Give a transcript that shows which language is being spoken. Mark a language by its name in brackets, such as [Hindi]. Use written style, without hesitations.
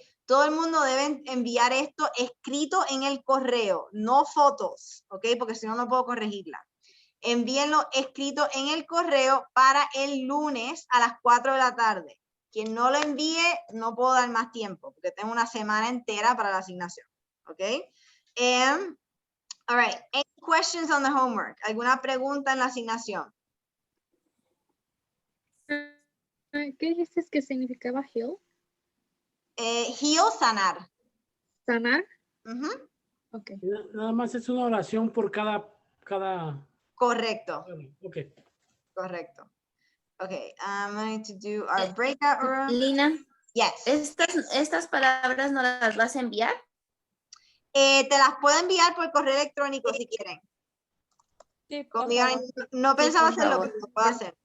[Spanish] Todo el mundo debe enviar esto escrito en el correo, no fotos, ¿ok? Porque si no, no puedo corregirla. Envíenlo escrito en el correo para el lunes a las 4 de la tarde. Quien no lo envíe, no puedo dar más tiempo, porque tengo una semana entera para la asignación, ¿ok? [English] All right, any questions on the homework? [Spanish] ¿Alguna pregunta en la asignación? ¿Qué dijiste que significaba heal? Heal, sanar. ¿Sanar? [English] Okay. [Spanish] Nada más es una oración por cada... Correcto. [English] Okay. [Spanish] Correcto. [English] Okay, I'm going to do our breakout room. Lina. Yes. [Spanish] ¿Estas palabras no las vas a enviar? Te las puedo enviar por correo electrónico si quieren. Sí, no pensaba hacerlo, pero lo puedo hacer.